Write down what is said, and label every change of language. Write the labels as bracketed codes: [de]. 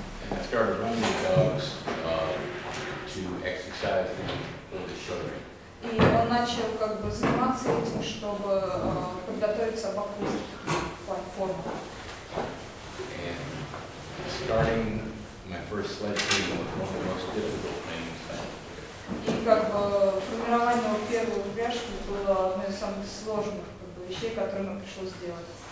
[en] And I started running the dogs to exercise them for the show ring. [ru] И он начал как бы заниматься этим, чтобы подготовить собаку в плане формы. [en] And starting my first sled team was one of the most difficult things I had. [ru] И как бы формирование первой упряжки было одной из самых сложных как бы, вещей, которые нам пришлось сделать.